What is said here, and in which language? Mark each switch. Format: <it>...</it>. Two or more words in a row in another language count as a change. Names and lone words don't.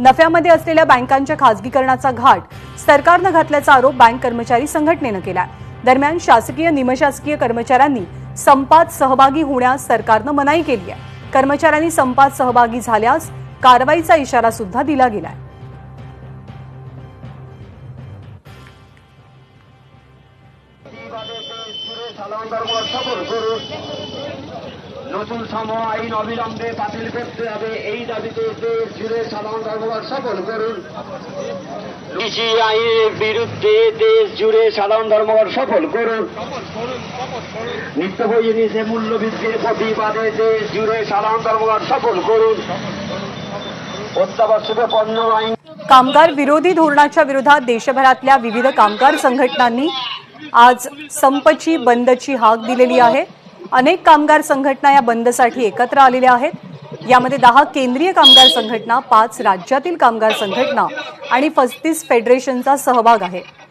<mr>नफ्यामध्ये असलेल्या बँकांच्या खासगीकरणाचा घाट सरकारने घातल्याचा आरोप बँक कर्मचारी संघटनेने केलाय। दरम्यान शासकीय, निमशासकीय कर्मचाऱ्यांनी संपात सहभागी होण्यास सरकारने मनाई केली आहे। कर्मचाऱ्यांनी संपात सहभागी झाल्यास कारवाईचा इशारा सुद्धा दिला गेलाय।</mr> <bn>নতুন সম আইন অবিলম্বে বাতিল করতে হবে, এই দাবিতে দেশ জুড়ে সাধারণ ধর্মঘট সফল করুন। কৃষি আইনের বিরুদ্ধে দেশ জুড়ে সাধারণ ধর্মঘট সফল করুন। নিত্য প্রয়োজনীয় মূল্য বৃদ্ধির প্রতিবাদে দেশ জুড়ে সাধারণ ধর্মঘট সফল করুন। অত্যাবশ্যক পণ্য আইন</bn> <mr>कामगार विरोधी धोरणाच्या विरोधात देशभरातल्या विविध कामगार संघटनांनी आज संपची, बंदची हाक दिलेली आहे। अनेक कामगार संघटना या बंदसाठी एकत्र आलेल्या आहेत। यामध्ये 10 केंद्रीय कामगार संघटना, 5 राज्यातील कामगार संघटना आणि 35 फेडरेशनचा सहभाग आहे।</mr>